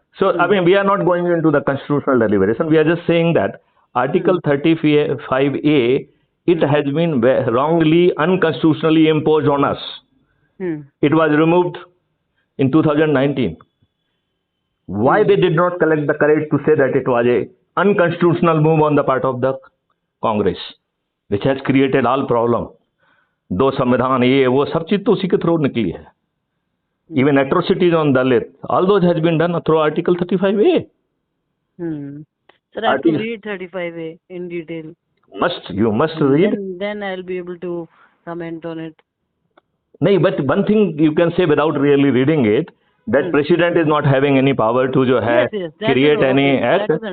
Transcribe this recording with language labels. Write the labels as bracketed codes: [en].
[en] So I mean, we are not going into the constitutional deliberation. We are just saying that Article 35A, it has been wrongly, unconstitutionally imposed on us. It was removed in 2019. Why they did not collect the courage to say that it was a unconstitutional move on the part of the Congress, which has created all problem. [hi] दो संविधान ये वो सब चीज तो उसी के through निकली है. [en] Even atrocities on Dalit, all those has been done through Article 35A. Sir, I have to read 35A in detail. You must read. Then I'll be able to comment on it. No, but one thing you can say without really reading it, that president is not having any power to create any act.